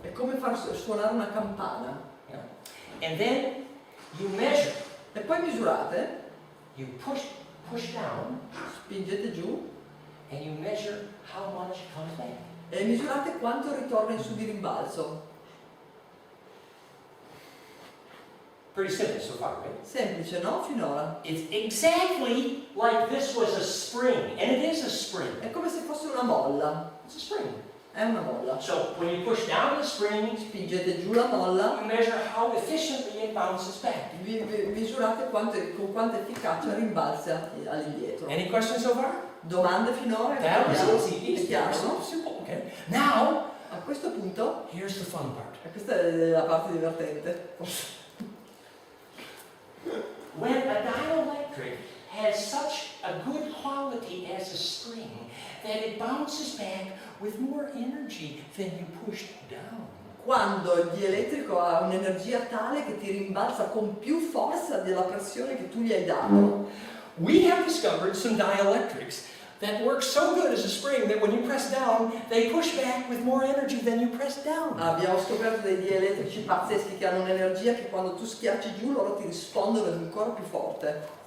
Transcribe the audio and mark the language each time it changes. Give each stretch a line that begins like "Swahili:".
Italian: È come far suonare una campana.
English: yeah? And then you measure,
Italian: E poi misurate,
English: you push down,
Italian: spingete giù
English: and you measure how much comes back.
Italian: e misurate quanto ritorna in su di rimbalzo.
English: Pretty simple so far, right?
Italian: Semplice, no? Finora.
English: It's exactly like this was a spring, and it is a spring.
Italian: È come se fosse una molla.
English: It's a spring.
Italian: È una molla.
English: So when you push down the spring,
Italian: Spingete giù la molla,
English: you measure how efficiently it bounces back.
Italian: misurate con quanta efficacia rimbalza all'indietro.
English: Any questions so far?
Italian: Domande finora?
English: That was
Italian: Vediamo.
English: easy.
Italian: È
English: Easy.
Italian: chiaro,
English: Simple,
Italian: no?
English: simple. Okay. Now,
Italian: A questo punto,
English: here's the fun part.
Italian: e questa è la parte divertente,
English: When a dielectric has such a good quality as a spring that it bounces back with more energy than you pushed down.
Italian: quando il dielettrico ha un'energia tale che ti rimbalza con più forza della pressione che tu gli hai dato,
English: We have discovered some dielectrics that work so good as a spring that when you press down, they push back with more energy than you press down.
Italian: abbiamo scoperto dei dielettrici pazzeschi che hanno un'energia che quando tu schiacci giù loro ti rispondono ancora più forte.